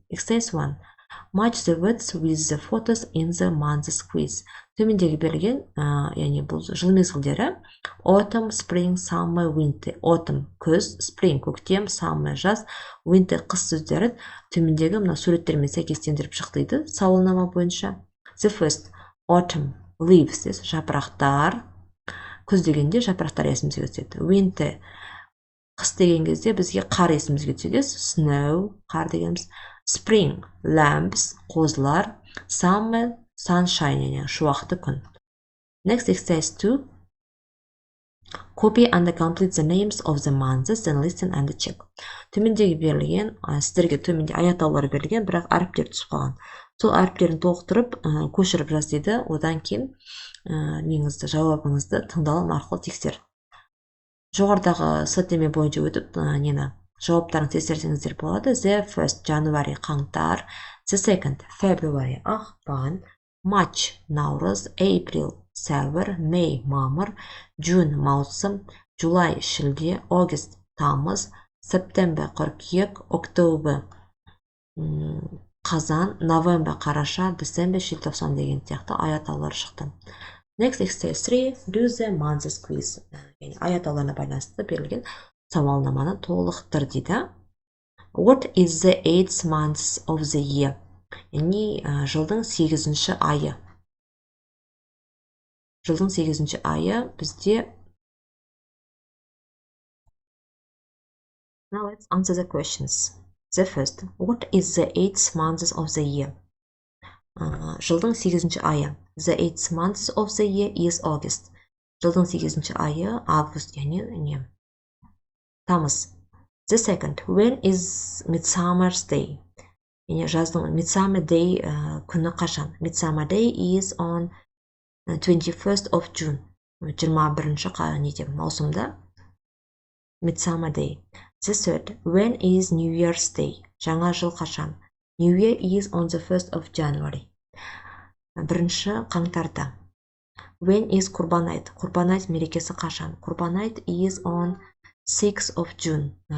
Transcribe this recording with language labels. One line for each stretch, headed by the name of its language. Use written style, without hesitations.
English: Exercise 1. Match the words with the photos in the months quiz.
Kazakh: Төмендегі берілген, яғни бұл жыл мезгілдері
English: autumn, spring, summer, winter.
Kazakh: Autumn күз, spring көктем, summer жаз, winter қыс сөздері төмендегі мына суреттермен сәйкестендіріп шықтайды сауалнама бойынша.
English: The first, autumn, leaves, жапырақтар.
Kazakh: Күз дегенде жапырақтар есімізге түседі. Winter, қыс деген кезде бізге қар есімізге түседі. Snow, қар дегеніміз.
English: Spring, lamps, қозылар. Summer, sunshine, шуақты күн. Next exercise 2. Copy and complete the names of the months, then listen and check.
Kazakh: Төмендегі берілген, сіздерге төменде ай атаулары берілген, бірақ әріптер түсіп қалған. Сол әріптерін толықтырып, көшіріп жаз дейді. Одан кейін неңізді, жауабыңызды тыңдалым арқылы тексер. Жоғарыдағы сілтеме бойынша өтіп, жауаптарын тексерсеңіздер болады.
English: The first, January, қаңтар. The second, February, ақпан. March, наурыз. April, сәуір. May, мамыр. June, маусым. July, шілде. August, тамыз. September, қыркүйек. October, қазан.
Kazakh: November, қараша. December, желтоқсан деген сияқты ай атаулары шықты.
English: Next exercise 3. Do the months quiz.
Kazakh: Ай атауларына байланысты берілген сауалнаманы толықтыр дейді.
English: What is the 8th month of the year?
Kazakh: Яғни жылдың 8-ші айы. Жылдың 8-ші айы бізде.
English: Now let's answer the questions. The first, what is the 8th month of the year?
Kazakh: Жылдың 8-ші айы.
English: The 8th month of the year is August.
Kazakh: Жылдың 8-ші айы август, яғни тамыз.
English: The second, when is Midsummer's Day?
Kazakh: Жаздың Midsummer Day күні қашан?
English: Midsummer Day is on 21st of June.
Kazakh: 21-ші маусымда Midsummer Day.
English: The third, when is New Year's Day?
Kazakh: Жаңа жыл қашан?
English: New Year is on the 1st of January.
Kazakh: 1-ші қаңтарда.
English: When is
Kazakh: Құрбан айт? Құрбан айт мерекесі қашан?
English: Құрбан айт is on 6th of June.